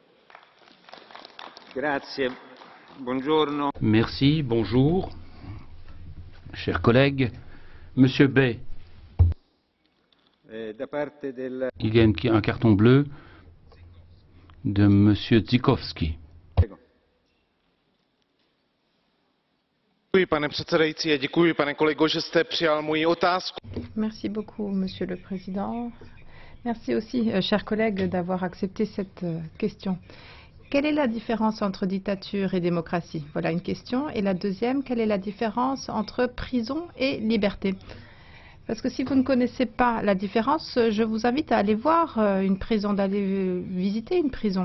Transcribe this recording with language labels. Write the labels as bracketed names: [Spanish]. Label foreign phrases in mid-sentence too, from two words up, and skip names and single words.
[Italian] Grazie. Buongiorno. [French] Merci, bonjour. Chers collègues, Monsieur Bay, il y a un carton bleu de Monsieur Zikowski. [Czech] Děkuji, pane předsedající, a děkuji, pane kolego, že jste přijal moji otázku. [French] Merci beaucoup, Monsieur le Président. Merci aussi, chers collègues, d'avoir accepté cette question. Quelle est la différence entre dictature et démocratie? Voilà une question. Et la deuxième, quelle est la différence entre prison et liberté? Parce que si vous ne connaissez pas la différence, je vous invite à aller voir une prison, d'aller visiter une prison.